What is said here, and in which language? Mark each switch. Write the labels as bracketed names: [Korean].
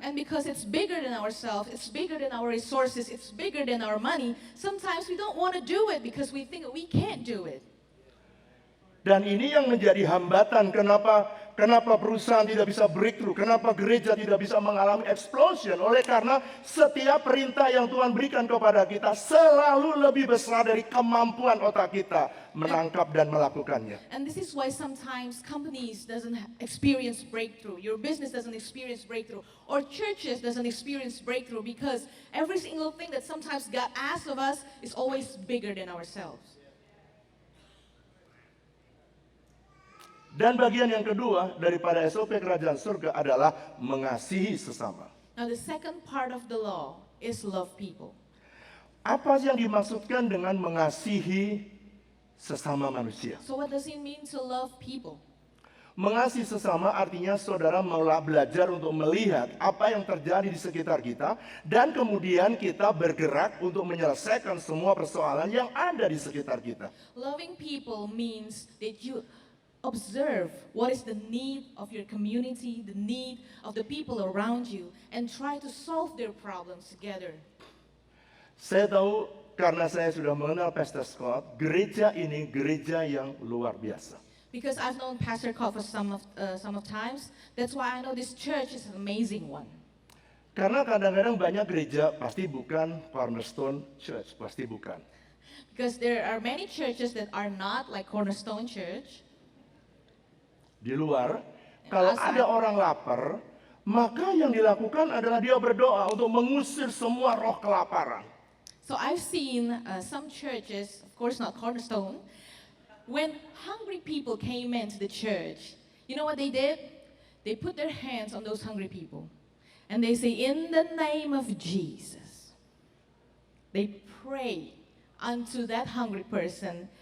[English] And because it's bigger than ourselves, it's bigger than our resources, it's bigger than our money, sometimes we don't want to do it because we think we can't do it. [Indonesian] Dan ini yang menjadi hambatan kenapa perusahaan tidak bisa breakthrough, kenapa gereja tidak bisa mengalami explosion. Oleh karena setiap perintah yang Tuhan berikan kepada kita selalu lebih besar dari kemampuan otak kita menangkap dan melakukannya. [English] And this is why sometimes companies doesn't experience breakthrough, your business doesn't experience breakthrough, or churches doesn't experience breakthrough because every single thing that sometimes God asks of us is always bigger than ourselves. [Indonesian] Dan bagian yang kedua daripada SOP Kerajaan Surga adalah mengasihi sesama. [English] Now the second part of the law is love people. [Indonesian] Apa yang dimaksudkan dengan mengasihi sesama manusia? [English] So what does it mean to love people? [Indonesian] Mengasihi sesama artinya saudara mulai belajar untuk melihat apa yang terjadi di sekitar kita dan kemudian kita bergerak untuk menyelesaikan semua persoalan yang ada di sekitar kita. [English] Loving people means that you observe what is the need of your community, the need of the people around you, and try to solve their problems together. [Indonesian] Saya tahu karena saya sudah mengenal Pastor Scott, gereja ini gereja yang luar biasa. [English] Because I've known Pastor Scott for some of times, that's why I know this church is an amazing one. [Indonesian] Karena kadang-kadang banyak gereja pasti bukan Cornerstone Church, pasti bukan. [English] Because there are many churches that are not like Cornerstone Church. [Indonesian] Di luar, kalau ada orang lapar, maka yang dilakukan adalah dia berdoa untuk mengusir semua roh kelaparan. [English] So I've seen some churches, of course not Cornerstone, when hungry people came into the church, you know what they did? They put their hands on those hungry people. And they say, in the name of Jesus. They pray unto that hungry person.